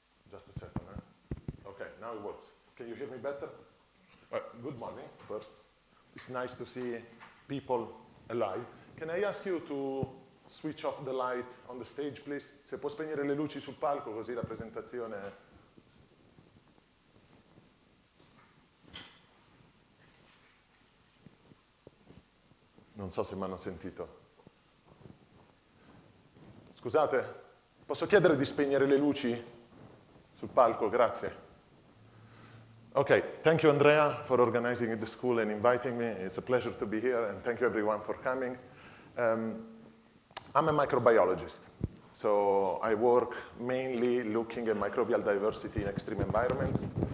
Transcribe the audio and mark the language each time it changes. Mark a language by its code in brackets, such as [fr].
[en] Just a second, huh? Okay, now it works. Can you hear me better? Good morning, first. It's nice to see people alive. Can I ask you to switch off the light on the stage, please? [it] Se può spegnere le luci sul palco, così la presentazione... Non so se mi hanno sentito. Scusate, posso chiedere di spegnere le luci sul palco? Grazie. [en] Okay, thank you Andrea for organizing the school and inviting me. It's a pleasure to be here, and thank you everyone for coming. I'm a microbiologist, so I work mainly looking at microbial diversity in extreme environments.